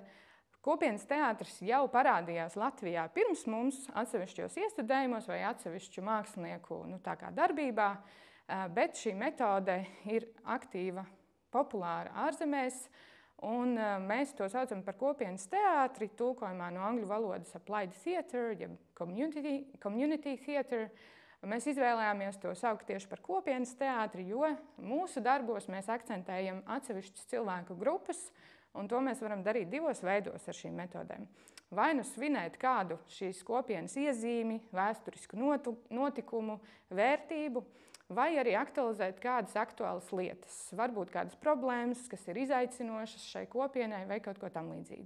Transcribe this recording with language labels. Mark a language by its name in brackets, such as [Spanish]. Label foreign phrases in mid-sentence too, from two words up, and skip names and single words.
[Latvian] Kopienas teātris jau parādījās Latvijā pirms mums atsevišķos iestudējumos vai atsevišķu mākslinieku darbībā, bet šī metode ir aktīva, populāra ārzemēs, un mēs to saucam par kopienas teātri, tulkojumā no angļu valodas [English] applied theatre, [Latvian] jeb [English] community theatre. [Latvian] Mēs izvēlējāmies to saukt tieši par kopienas teātri, jo mūsu darbos mēs akcentējam atsevišķas cilvēku grupas, un to mēs varam darīt 2 veidos ar šīm metodēm. Vai nu svinēt kādu šīs kopienas iezīmi, vēsturisku notikumu, vērtību, vai arī aktualizēt kādas aktuālas lietas, varbūt kādas problēmas, kas ir izaicinošas šai kopienai vai kaut ko tam līdzīgu.